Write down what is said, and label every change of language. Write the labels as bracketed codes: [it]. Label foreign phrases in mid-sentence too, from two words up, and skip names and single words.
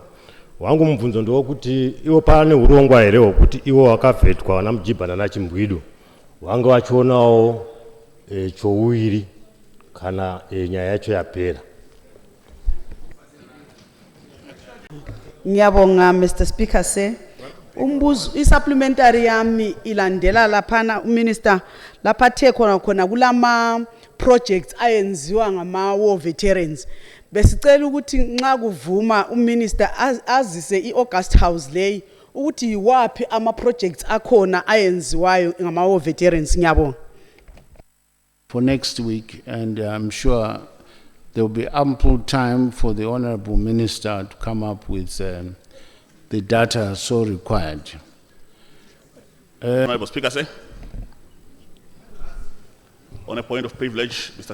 [sn] Wangu mubvunzo ndowokuti iwo pane urongwa here hwokuti iwo wakavhetwa vana mujibha nana chimbwido wanga vachionawo chouiri kana nyaya yacho yapera. [nd] Ngiyabonga [en] Mr Speaker sir. [nd] Supplementary yami ilandela laphana uminister lapha thekhona khona kulama projects ayenziwa ngama [en] war veterans. [nd] Besicela ukuthi nxa kuvuma uminister azise iAugust House lay ukuthi yiwapi ama projects akhona ayenziwayo ngama [en] war veterans. [nd] Ngiyabonga. [en] For next week, and I'm sure there will be ample time for the honorable minister to come up with the data so required. Honorable Speaker, sir. On a point of privilege, Mr.